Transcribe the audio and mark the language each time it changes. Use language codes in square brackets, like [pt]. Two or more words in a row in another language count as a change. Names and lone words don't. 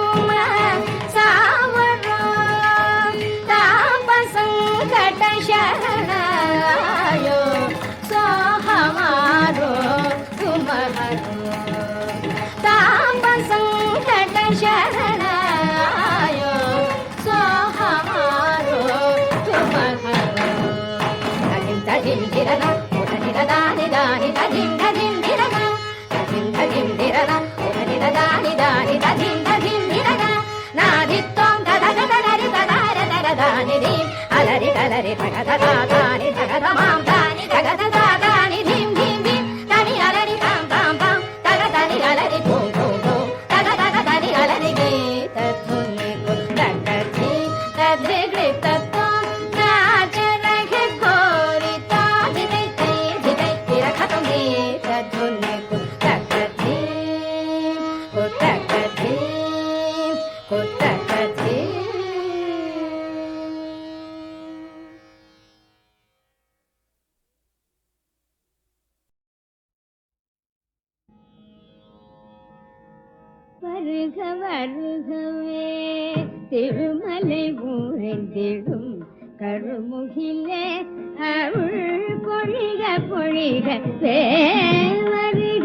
[hi] शरणायो सो हमारो तुम्हारो ताप संकट शरणायो सो हमारो तुम्हारो तदिम तदिम दिरना उधनि दानि दानि तदिम तदिम दिरना तदिम तदिम दिरना उधनि दानि दानि तदिम तदिम दिरना नादित्वं तदगदरि तदार तददानि दिम अलरि अलरि तगददानि तगदमां दानि तगददानि धिं धिं धिं तनि अलरि तां तां तां तगदनि अलरि भूं भूं भूं तगदगदनि अलरि गीत धुनि को तगधि तद्रिगृत तो नाच रहे गोरी धिते तै धिते तेरा खत्म गीत धुनि को तगधि को तगधि को तगधि [ta] வருக வருகவே திருமலை ஊரெந்திடும் கருமுகிலே அருள் பொழிக பொழிகவே வருக